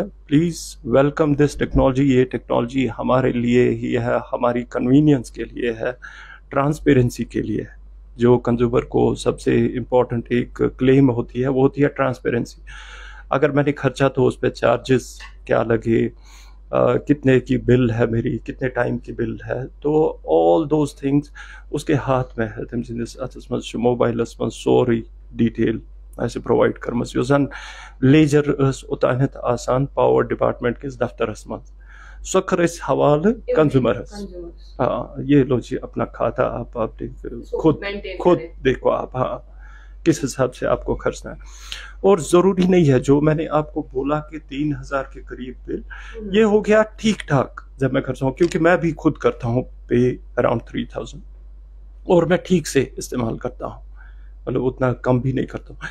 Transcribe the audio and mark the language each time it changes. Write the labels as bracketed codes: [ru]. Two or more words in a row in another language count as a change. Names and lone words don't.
[en] please welcome this technology. [ur] یہ ٹیکنالوجی ہمارے لیے ہی ہے، ہماری کنوینئنس کے لیے ہے، ٹرانسپیرنسی کے لیے ہے. جو کنزیومر کو سب سے امپورٹنٹ ایک کلیم ہوتی ہے وہ ہوتی ہے ٹرانسپیرنسی. اگر میں نے خرچہ تو اس پہ چارجز کیا لگے، کتنے کی بل ہے میری، کتنے ٹائم کی بل ہے، تو [en] all those things [ur] اس کے ہاتھ میں ہے. [ks] تم سندس اتس مز موبائلس مز سوری ڈیٹیل ایسے پرووائڈ کرمس یس زن لیجر اوتانت آسان [en] power department [ks] کس دفترس مز سو کر اس حوالہ کنزیومرس. [ur] ہاں یہ لو جی اپنا کھاتا آپ خود دیکھو آپ، ہاں کس حساب سے آپ کو خرچنا ہے. اور ضروری نہیں ہے جو میں نے آپ کو بولا کہ 3,000 کے قریب بل، یہ ہو گیا ٹھیک ٹھاک جب میں خرچا ہوں، کیونکہ میں بھی خود کرتا ہوں [en] pay around [ur] 3,000 اور میں ٹھیک سے استعمال کرتا ہوں، مطلب اتنا کم بھی نہیں کرتا ہوں.